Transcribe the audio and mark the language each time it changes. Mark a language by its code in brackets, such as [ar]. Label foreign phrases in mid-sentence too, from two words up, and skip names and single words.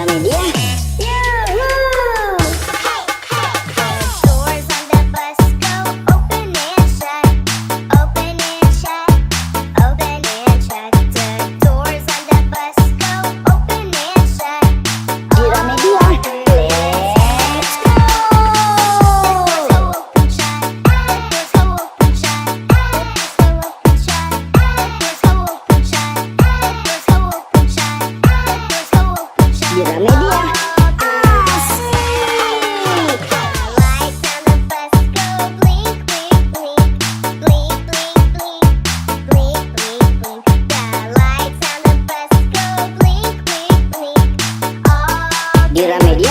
[en] Gramedia. Yuhu. The doors on the bus go open and shut, open and shut, open and shut. The doors on the bus go open and shut. [id] Di Gramedia. [en] Let's go. Open shut, doors go open shut, doors go open shut, doors go open shut, doors go open shut, doors go open shut. [id] Di Gramedia. Asik. [en] The lights on the bus go blink, blink, blink, blink, blink, blink, blink, blink, blink. The lights on the bus go blink, blink, blink. All [id] Di Gramedia.